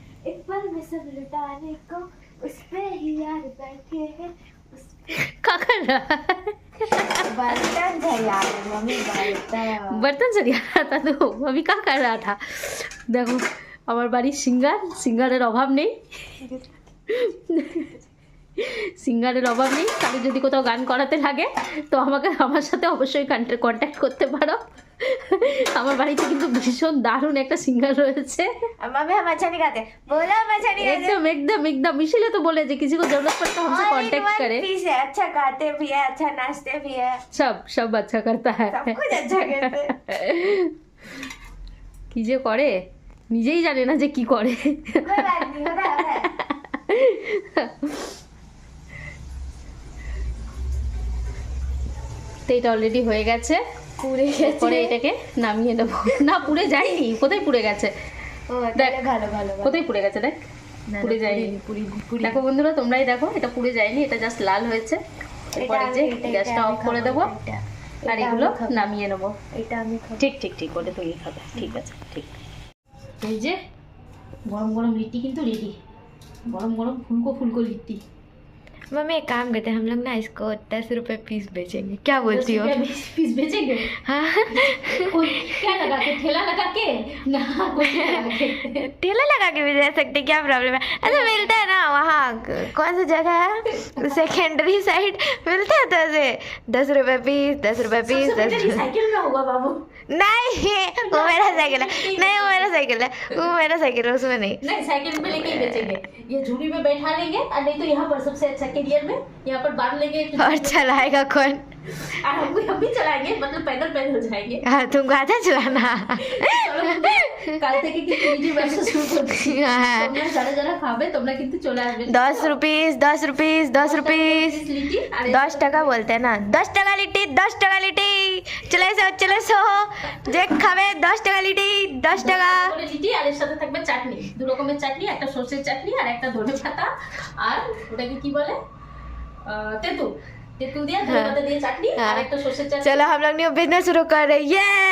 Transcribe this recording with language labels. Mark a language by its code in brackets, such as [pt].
[hi] एक पल में सब लुटाने को उस पे ही यार बैठे हैं काका बर्तन झरिया मम्मी बर्तन सरिया रहा था, तो अभी क्या कर रहा था? देखो [bn] আমার বাড়ির সিঙ্গারের অভাব নেই, সিঙ্গারের অভাব নেই। তাহলে যদি কোথাও গান করাতে লাগে তো আমার সাথে অবশ্যই কন্ট্যাক্ট করতে পারো। আমার বাড়িতে কিন্তু ভীষণ দারুণ একটা সিঙ্গার রয়েছে। [hi] मम्मी हम अच्छा नहीं गाते, बोला हम अच्छा नहीं गाते। एकदम एकदम एकदम इसीलिए तो बोले जे किसी को जरूरत पड़ता है हमसे कांटेक्ट करे। पीस है, अच्छा गाते भी है, अच्छा नाचते भी है, सब अच्छा करता है। सब कुछ अच्छा करते हैं। [bn] কি যে করে নিজেই জানে না যে কি করে। [hi] कोई बात नहीं, होता है। [bn] তো এটা অলরেডি হয়ে গেছে, পুড়ে পরে এটাকে নামিয়ে নেবো। না পুড়ে যায়নি, কোথায় পুড়ে গেছে? ও দেখ ভালো ভালো কোথায় পুড়ে গেছে দেখ, পুড়ে যায়নি। দেখো বন্ধুরা তোমরাই দেখো, এটা পুড়ে যায়নি, এটা জাস্ট লাল হয়েছে। এরপরে যে গ্যাসটা অফ করে দেবো আর এগুলো নামিয়ে নেবো। এটা আমি খাবো। ঠিক ঠিক ঠিক, ওটা তুমি খাবে, ঠিক আছে ঠিক। এই যে গরম গরম লিট্টি কিন্তু রেডি, গরম গরম ফুলকো ফুলকো লিট্টি। [hi] मम्मी एक काम करते हैं, हम लोग ना इसको 10 रुपए पीस बेचेंगे, क्या बोलती हो? पीस बेचेंगे? हाँ कोई क्या लगा के, ठेला लगा के ना, कोई लगा के। ठेला लगा के भी दे सकते, क्या प्रॉब्लम है? ऐसा मिलता है ना वहाँ, कौन सा जगह है, सेकेंडरी साइड मिलता है तो ऐसे 10 रुपए पीस, 10 रुपए पीस, 10 साइकिल में होगा बाबू। नहीं वो मेरा साइकिल है, नहीं वो मेरा साइकिल है, वो मेरा साइकिल है, उसमें नहीं। नहीं साइकिल में लेके ही बेचेंगे, ये झूली में बैठा लेंगे और नहीं तो यहाँ पर सबसे अच्छा कैरियर में यहाँ पर बांध लेंगे और चलाएगा कौन? और हम भी चलाएंगे, मतलब पैदल पैदल जाएंगे। हाँ तुमको आता चलाना? [bn] কাল থেকে কিন্তু নিজে ব্যবসা শুরু করছি। তোমরা যারা যারা খাবে তোমরা কিন্তু চলে আসবে। [hi] 10 रुपीस 10 रुपीस 10 रुपीस [bn] লিটি আর 10 টাকা বলতে [hi] हैं ना, [bn] 10 টাকা লিটি 10 টাকা লিটি, চলে এসো যে খাবে 10 টাকা লিটি 10 টাকা। করে লিটি আর এর সাথে থাকবে চাটনি, দু রকমের চাটনি, একটা সরষের চাটনি আর একটা ধনে পাতা আর ওটাকে কি বলে তেঁতুল, তেঁতুল দিয়ে ধনে পাতা দিয়ে চাটনি আর একটা সরষের চাটনি। [hi] चलो हम लोग न्यू बिजनेस शुरू कर रहे हैं, ये